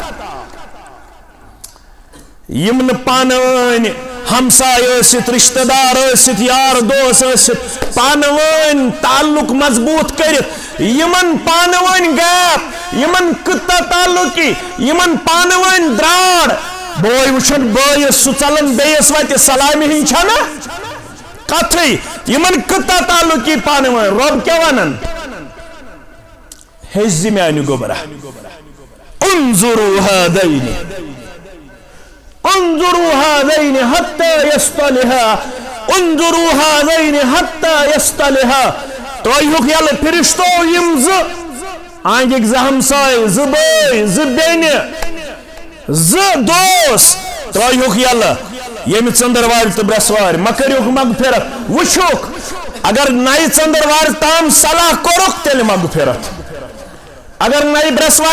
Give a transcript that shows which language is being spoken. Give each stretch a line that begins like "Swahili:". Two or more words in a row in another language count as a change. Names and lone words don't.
Kashmiri: یم نہٕ پانہٕ ؤنۍ ہمسائے ٲسِتھ رشتہ دار ٲسِتھ یار دوس ٲسِتھ پانہٕ ؤنۍ تعلق مضبوط کٔرِتھ یمن پانہٕ ؤنۍ گیپ یمن قطع تعلقی یمن پانہٕ ؤنۍ درٛاڑ بوے وٕچھن بٲیِس سُہ ژلان بیٚیِس وتہِ سلامہِ ہِنٛز چھنا کتھٕے یمن قطع تعلقی پانہٕ ؤنۍ رۄب کیٛاہ ونان ہیٚچھ زِ میانہِ گوبرا
Arabic: انظروا هذين انظروا هذين حتى يصطلحا انظروا هذين حتى يصطلحا
Kashmiri: تۄہہِ یلہٕ فرشتو یم زٕ آنگِک زٕ ہمساے زٕ بٲے زٕ بیٚنہِ زٕ دوس تۄہہِ یلہٕ ییٚمہِ ژندروارِ تہٕ برٛٮ۪سوارِ مہ کٔرِوکھ مغفرت وٕچھُکھ اگر نَیہِ ژندروارِ تام صلاح کوٚرُکھ تیٚلہِ مغفرت اگر نئی برسوار